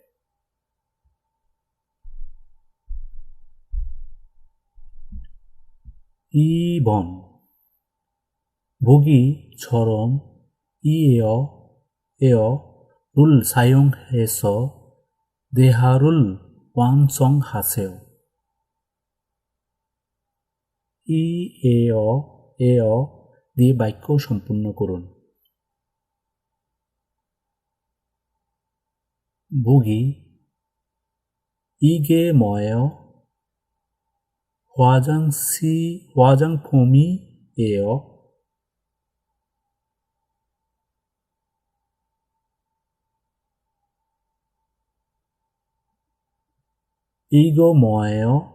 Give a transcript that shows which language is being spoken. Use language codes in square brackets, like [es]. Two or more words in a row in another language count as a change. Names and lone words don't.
[ko] 2번 보기처럼 이에어를 사용해서 대화를 완성하세요. [bn] এয় দিয়ে বাক্য সম্পূর্ণ করুন। [ko] 보기 이게 뭐예요? 화장품이에요. 이거 뭐예요?